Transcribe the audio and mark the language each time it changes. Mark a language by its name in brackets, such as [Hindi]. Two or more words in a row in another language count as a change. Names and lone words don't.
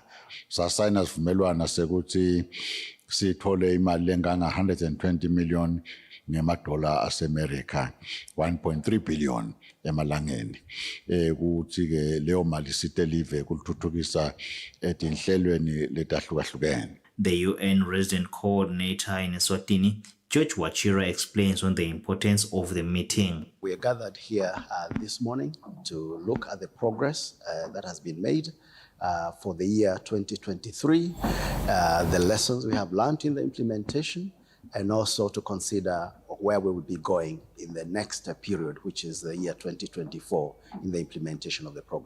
[Swati] Sasayina sivumelwana sekuthi sithole imali lenganga 120 million ngemadola aseMerica, 1.3 billion emalangeni. Kuthi ke leyo mali sitelive kulithuthukisa etinhlelweni letahlukahlukene. [English] The UN resident coordinator in Eswatini, George Wachira, explains on the importance of the meeting. We are gathered here this morning to look at the progress that has been made for the year 2023, the lessons we have learned in the implementation, and also to consider where we will be going in the next period, which is the year 2024, in the implementation of the program.